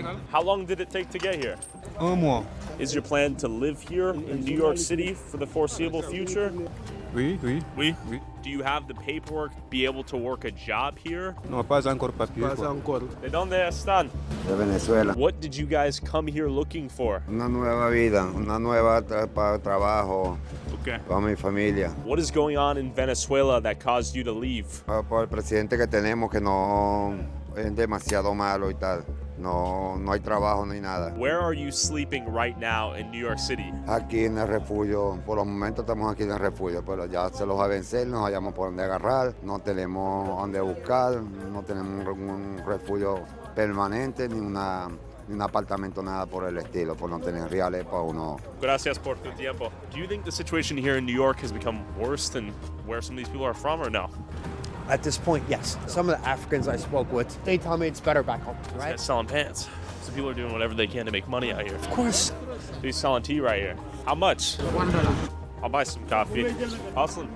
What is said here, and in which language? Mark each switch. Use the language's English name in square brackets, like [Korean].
[English] How long did it take to get here? Is your plan to live here in New York City for the foreseeable future? [French] Oui. [English] Do you have the paperwork to be able to work a job here? [French] No, pas encore papier. [Spanish] ¿De dónde están? De Venezuela. [English] What did you guys come here looking for? [Spanish] Una nueva vida, una nueva trabajo para mi familia. [English] What is going on in Venezuela that caused you to leave? [Spanish] Por el presidente que tenemos que no es demasiado malo y tal. No hay trabajo ni nada. [English] Where are you sleeping right now in New York City? [Spanish] Aquí en el refugio, por los momentos estamos aquí en el refugio, pero ya se los va a vencer, no hallamos por dónde agarrar, no tenemos dónde buscar, no tenemos un refugio permanente ni un apartamento, nada por el estilo, por no tener reales para uno. Gracias por tu tiempo. [English] Do you think the situation here in New York has become worse than where some of these people are from, or no? At this point, yes. Some of the Africans I spoke with, they tell me it's better back home, right? Guys selling pants. So people are doing whatever they can to make money out here. Of course. He's selling tea right here. How much? $1. I'll buy some coffee. Hustling.